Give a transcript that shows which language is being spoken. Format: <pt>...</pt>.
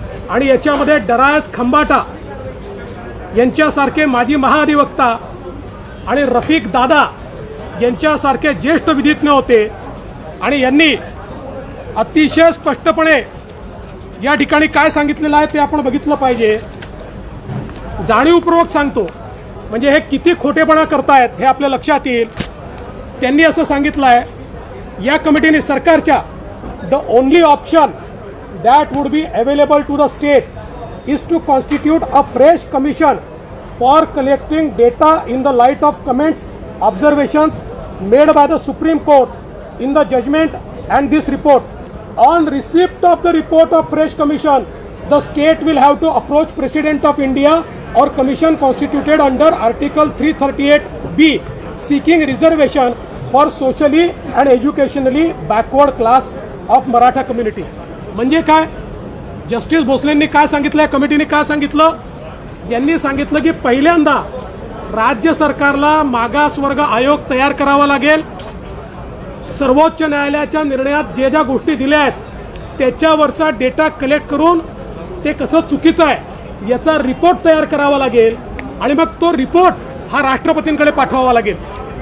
<mr>आणि याच्यामध्ये डरायस खंबाटा यांच्यासारखे माजी महाधिवक्ता आणि रफिक दादा यांच्यासारखे ज्येष्ठ विधिज्ञ होते. आणि यांनी अतिशय स्पष्टपणे या ठिकाणी काय सांगितलेलं आहे ते आपण बघितलं पाहिजे. जाणीवपूर्वक सांगतो, म्हणजे हे किती खोटेपणा करतायत हे आपल्या लक्षात येईल. त्यांनी असं सांगितलं आहे या कमिटीने, सरकारच्या,</mr> <en>The only option that would be available to the state is to constitute a fresh commission for collecting data in the light of comments, observations made by the Supreme Court in the judgment and this report. On receipt of the report of fresh commission, the state will have to approach President of India or commission constituted under Article 338B seeking reservation for socially and educationally backward class of Maratha community.</en> <mr>म्हणजे काय, justice भोसलेंनी काय सांगितलं, या कमिटीने काय सांगितलं, यांनी सांगितलं की पहिल्यांदा राज्य सरकारला मागासवर्ग आयोग तयार करावा लागेल. सर्वोच्च न्यायालयाच्या निर्णयात जे ज्या गोष्टी दिल्या आहेत त्याच्यावरचा डेटा कलेक्ट करून ते कसं चुकीचं आहे याचा रिपोर्ट तयार करावा लागेल आणि मग तो रिपोर्ट हा राष्ट्रपतींकडे पाठवावा लागेल.</mr>